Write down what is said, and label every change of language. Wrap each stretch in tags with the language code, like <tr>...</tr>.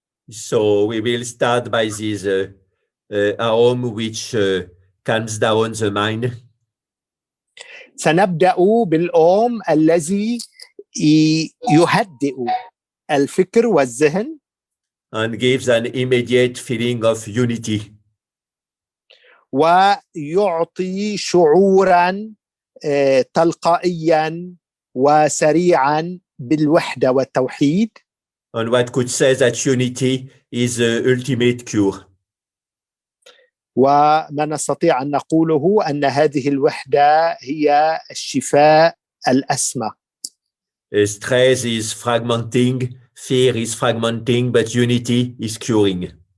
<en>So we will start by this aroma which calms down the mind.</en> <ar>سنبدأ بالأوم الذي يهدئ الفكر والذهن.</ar> <en>And gives an immediate feeling of unity.</en> <ar>ويعطي شعورا تلقائيا وسريعا بالوحدة والتوحيد.</ar> <en>And what could say that unity is the ultimate cure.</en> <ar>وما نستطيع أن نقوله أن هذه الوحدة هي الشفاء الأسمى.</ar> <en>Stress is fragmenting, fear is fragmenting, but unity is curing.</en>